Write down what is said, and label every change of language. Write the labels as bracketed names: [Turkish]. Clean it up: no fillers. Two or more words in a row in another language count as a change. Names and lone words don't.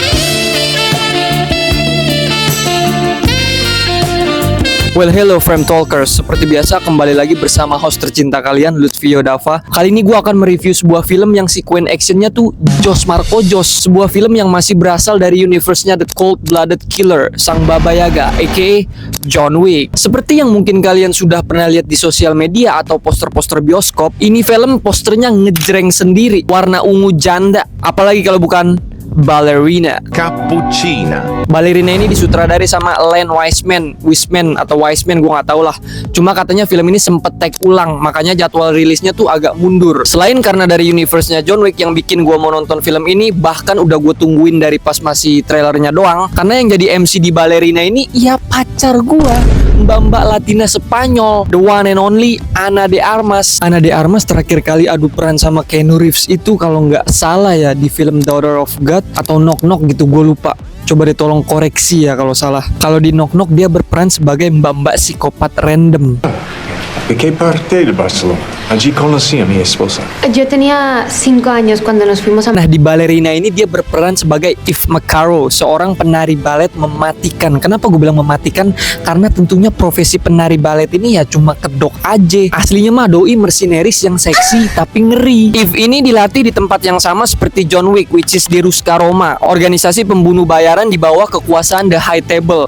[English] Well, hello Frame Talkers. [Indonesian] Seperti biasa kembali lagi bersama host tercinta kalian, Lutfi Yodafa. Kali ini gue akan mereview sebuah film yang sekuen actionnya tuh Jos Marco Jos. Sebuah film yang masih berasal dari universe-nya [English] The Cold-Blooded Killer, [Indonesian] Sang Baba Yaga, aka John Wick. Seperti yang mungkin kalian sudah pernah lihat di sosial media atau poster-poster bioskop, ini film posternya ngejreng sendiri, warna ungu janda. Apalagi kalau bukan Ballerina. Cappuccina. Ballerina ini disutradari sama Len Wiseman gue nggak tahu lah. Cuma katanya film ini sempet take ulang, makanya jadwal rilisnya tuh agak mundur. Selain karena dari universe-nya John Wick yang bikin gue mau nonton film ini, bahkan udah gue tungguin dari pas masih trailernya doang. Karena yang jadi MC di Ballerina ini ya pacar gue, mbak-mbak Latina Spanyol, [English] the one and only Ana de Armas. [Indonesian] Ana de Armas terakhir kali adu peran sama Keanu Reeves itu kalau nggak salah ya di film Daughter of God atau Knock Knock gitu, gue lupa. Coba deh tolong koreksi ya kalau salah. Kalau di Knock Knock dia berperan sebagai mbak-mbak psikopat random. [Spanish] ¿De qué parte de Barcelona? Allí conocí a mi esposa. Yo tenía 5 años cuando nos fuimos a... [Indonesian] Nah, di Ballerina ini dia berperan sebagai Eve McCarroll, seorang penari balet mematikan. Kenapa gue bilang mematikan? Karena tentunya profesi penari balet ini ya cuma kedok aja. Aslinya mah doi mercenaries yang seksi tapi ngeri. Eve ini dilatih di tempat yang sama seperti John Wick, [English] which is [Indonesian] di Ruska Roma, organisasi pembunuh bayaran di bawah kekuasaan The High Table.